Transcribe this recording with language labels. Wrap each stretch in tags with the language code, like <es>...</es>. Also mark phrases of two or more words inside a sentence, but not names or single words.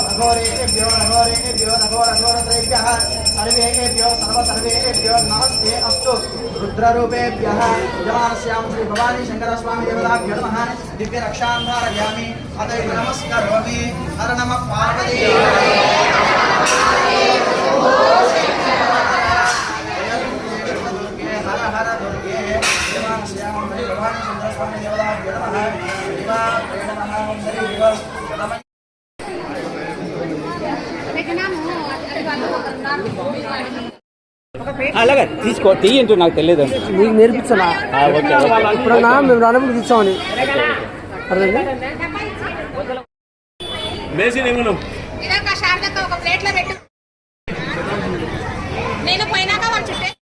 <sa>घोरेभ्यो नघोरेभ्यः सर्वेभ्यो सर्वेभ्यो नमस्ते अस्तु रुद्ररूपेभ्यः जमानस्यां श्री भवानी शंकर स्वामी देवताभ्यो नमः दिव्य रक्षां धारयामि अतः नमस्करोमि हर नमः पार्वती हर हर दुर्गे जमानस्यां श्री भवानी शंकर स्वामी देवताभ्यो नमः शिवाय नमः हरि दिवस</sa> <te>అలాగే తీసుకో తీయంటూ నాకు తెలియదు నీకు నేర్పించాలా ఇప్పుడు మేము రానప్పుడు తీసుకోమని అర్థంగా నేను పోయినాక వాళ్ళు చుట్టే</te>